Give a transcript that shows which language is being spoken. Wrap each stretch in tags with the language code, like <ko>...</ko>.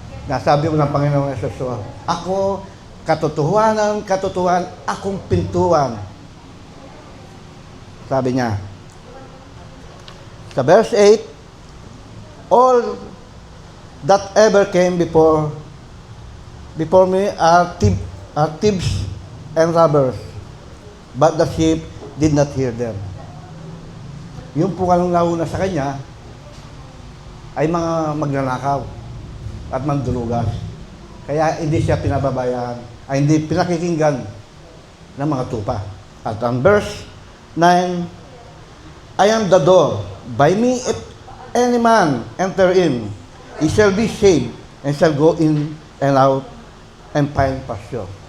<tl>Nasabi mo ng Panginoong Jesus, ako, katotohanan, akong pintuan. Sabi niya.</tl> <en>Sa verse 8, all that ever came before me are thieves and robbers, but the sheep did not hear them.</en> <tl>Yung po kanong nauna sa kanya ay mga magnanakaw at mandulugas. Kaya hindi siya pinababayaan, ay hindi pinakikinggan ng mga tupa. At ang verse 9,</tl> <en>I am the door. By me, if any man enter in, he shall be saved and shall go in and out and find pasture.</en>